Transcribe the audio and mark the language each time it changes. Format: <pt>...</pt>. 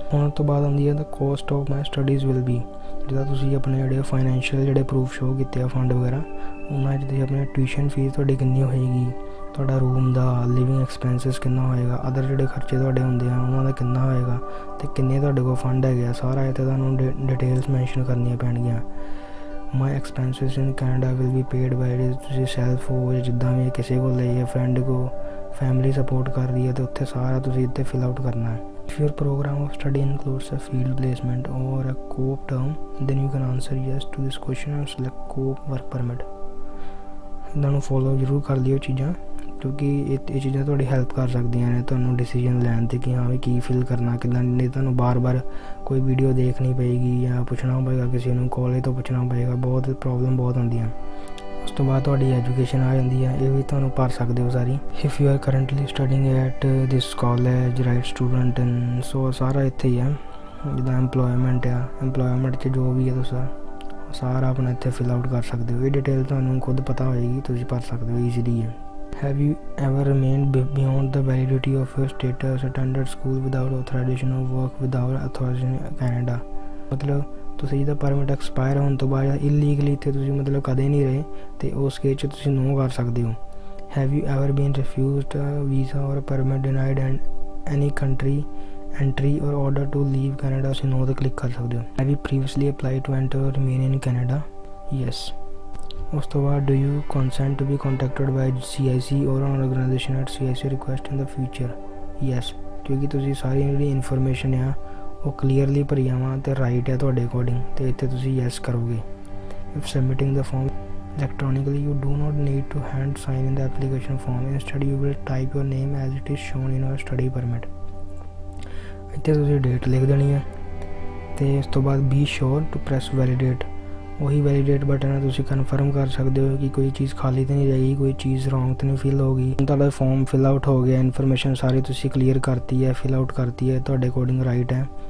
<pa>ਹੁਣ ਤੋਂ ਬਾਅਦ ਆਉਂਦੀ ਹੈ</pa> <en>the cost of my studies will be,</en> <pa>ਜਿੱਦਾਂ ਤੁਸੀਂ ਆਪਣੇ ਜਿਹੜੇ ਫਾਈਨੈਂਸ਼ੀਅਲ ਜਿਹੜੇ ਪ੍ਰੂਫ ਸ਼ੋ ਕੀਤੇ ਆ, ਫੰਡ ਵਗੈਰਾ, ਉਹਨਾਂ 'ਚ ਤੁਸੀਂ ਆਪਣੀ ਟਿਊਸ਼ਨ ਫੀਸ ਤੁਹਾਡੀ ਕਿੰਨੀ ਹੋਏਗੀ, ਤੁਹਾਡਾ ਰੂਮ ਦਾ ਲਿਵਿੰਗ ਐਕਸਪੈਂਸਿਸ ਕਿੰਨਾ ਹੋਏਗਾ, ਅਦਰ ਜਿਹੜੇ ਖਰਚੇ ਤੁਹਾਡੇ ਹੁੰਦੇ ਆ ਉਹਨਾਂ ਦਾ ਕਿੰਨਾ ਹੋਏਗਾ ਅਤੇ ਕਿੰਨੇ ਤੁਹਾਡੇ ਕੋਲ ਫੰਡ ਹੈਗੇ ਆ, ਸਾਰਾ ਇੱਥੇ ਤੁਹਾਨੂੰ ਡਿਟੇਲਸ ਮੈਂਸ਼ਨ ਕਰਨੀਆਂ ਪੈਣਗੀਆਂ।</pa> <en>my expenses in Canada will be paid by,</en> <pa>ਜੇ ਤੁਸੀਂ ਸੈਲਫ ਹੋ ਜਾਂ ਜਿੱਦਾਂ ਵੀ ਕਿਸੇ ਕੋਲ ਲਈ ਹੈ, ਫਰੈਂਡ ਕੋ, ਫੈਮਿਲੀ ਸਪੋਰਟ ਕਰ ਰਹੀ ਹੈ, ਅਤੇ ਉੱਥੇ ਸਾਰਾ ਤੁਸੀਂ ਇੱਥੇ ਫਿਲ ਆਊਟ ਕਰਨਾ ਹੈ।</pa> <en>If your program of study includes a field placement or a co-op term, then you can answer yes to this question and select co-op work permit.</en> <pa>ਇਹਨਾਂ ਨੂੰ ਫੋਲੋ ਜ਼ਰੂਰ ਕਰ ਲਿਓ ਚੀਜ਼ਾਂ, ਕਿਉਂਕਿ ਇਹ ਚੀਜ਼ਾਂ ਤੁਹਾਡੀ ਹੈਲਪ ਕਰ ਸਕਦੀਆਂ ਨੇ ਤੁਹਾਨੂੰ ਡਿਸੀਜਨ ਲੈਣ 'ਤੇ ਕਿ ਹਾਂ ਵੀ ਕੀ ਫਿਲ ਕਰਨਾ ਕਿੱਦਾਂ। ਨਹੀਂ ਤੁਹਾਨੂੰ ਬਾਰ-ਬਾਰ ਕੋਈ ਵੀਡੀਓ ਦੇਖਣੀ ਪਏਗੀ ਜਾਂ ਪੁੱਛਣਾ ਪਏਗਾ ਕਿਸੇ ਨੂੰ, ਕਾਲਜ ਤੋਂ ਪੁੱਛਣਾ ਪਏਗਾ, ਬਹੁਤ ਪ੍ਰੋਬਲਮ ਬਹੁਤ ਹੁੰਦੀਆਂ। ਉਸ ਤੋਂ ਬਾਅਦ ਤੁਹਾਡੀ ਐਜੂਕੇਸ਼ਨ ਆ ਜਾਂਦੀ ਹੈ, ਇਹ ਵੀ ਤੁਹਾਨੂੰ ਭਰ ਸਕਦੇ ਹੋ ਸਾਰੀ।</pa> <en>if you are currently studying at this college, right student in,</en> <pa>ਸੋ ਸਾਰਾ ਇੱਥੇ ਹੀ ਹੈ। ਜਿੱਦਾਂ ਐਮਪਲੋਇਮੈਂਟ ਆ, ਐਮਪਲੋਇਮੈਂਟ 'ਚ ਜੋ ਵੀ ਹੈ ਤੁਸੀਂ ਸਾਰਾ ਆਪਣਾ ਇੱਥੇ ਫਿਲ ਆਊਟ ਕਰ ਸਕਦੇ ਹੋ। ਇਹ ਡਿਟੇਲ ਤੁਹਾਨੂੰ ਖੁਦ ਪਤਾ ਹੋਏਗੀ, ਤੁਸੀਂ ਭਰ ਸਕਦੇ ਹੋ ਈਜ਼ੀਲੀ ਹੈ।</pa> <en>Have you ever remained beyond the validity of your status, attended school without authorization of work without authorization in Canada?</en> <pa>ਮਤਲਬ ਤੁਸੀਂ ਜਿਹਦਾ ਪਰਮਿਟ ਐਕਸਪਾਇਰ ਹੋਣ ਤੋਂ ਬਾਅਦ ਇਲੀਗਲੀ ਇੱਥੇ ਤੁਸੀਂ ਮਤਲਬ ਕਦੇ ਨਹੀਂ ਰਹੇ ਅਤੇ ਉਸ ਕੇਸ 'ਚ ਤੁਸੀਂ ਨੋ ਕਰ ਸਕਦੇ ਹੋ।</pa> <en>Have you ever been refused a visa or a permit denied in any country entry or order to leave Canada?</en> <pa>ਤੁਸੀਂ ਨੋ 'ਤੇ ਕਲਿੱਕ ਕਰ ਸਕਦੇ ਹੋ।</pa> <en>Have you previously applied to enter or remain in Canada? Yes.</en> <pa>ਉਸ ਤੋਂ ਬਾਅਦ</pa> <en>do you consent to be contacted by CIC or an organization at CIC request in the future?</en> <pa>Yes, ਕਿਉਂਕਿ ਤੁਸੀਂ ਸਾਰੀ ਜਿਹੜੀ ਇਨਫੋਰਮੇਸ਼ਨ ਆ ਉਹ ਕਲੀਅਰਲੀ ਭਰੀਆਂ ਵਾ ਅਤੇ ਰਾਈਟ ਹੈ ਤੁਹਾਡੇ ਅਕੋਰਡਿੰਗ, ਅਤੇ ਇੱਥੇ ਤੁਸੀਂ ਯੈਸ ਕਰੋਗੇ।</pa> <en>If submitting the form electronically, you do not need to hand sign in the application form. Instead, you will type your name as it is shown in your study permit.</en> <pa>ਇੱਥੇ ਤੁਸੀਂ date ਲਿਖ ਦੇਣੀ ਹੈ ਅਤੇ ਉਸ ਤੋਂ ਬਾਅਦ</pa> <en>be sure to press validate,</en> <pa>ਉਹੀ ਵੈਲੀਡੇਟ ਬਟਨ ਹੈ। ਤੁਸੀਂ ਕਨਫਰਮ ਕਰ ਸਕਦੇ ਹੋ ਕਿ ਕੋਈ ਚੀਜ਼ ਖਾਲੀ ਤਾਂ ਨਹੀਂ ਰਹੇਗੀ, ਕੋਈ ਚੀਜ਼ ਰੋਂਗ ਤਾਂ ਨਹੀਂ ਫਿਲ ਹੋ ਗਈ। ਤੁਹਾਡਾ ਫੋਰਮ ਫਿਲ ਆਊਟ ਹੋ ਗਿਆ, ਇਨਫੋਰਮੇਸ਼ਨ ਸਾਰੀ ਤੁਸੀਂ ਕਲੀਅਰ ਕਰਤੀ ਹੈ, ਫਿਲ ਆਊਟ ਕਰਤੀ ਹੈ, ਤੁਹਾਡੇ ਅਕੋਰਡਿੰਗ ਰਾਈਟ ਹੈ।</pa>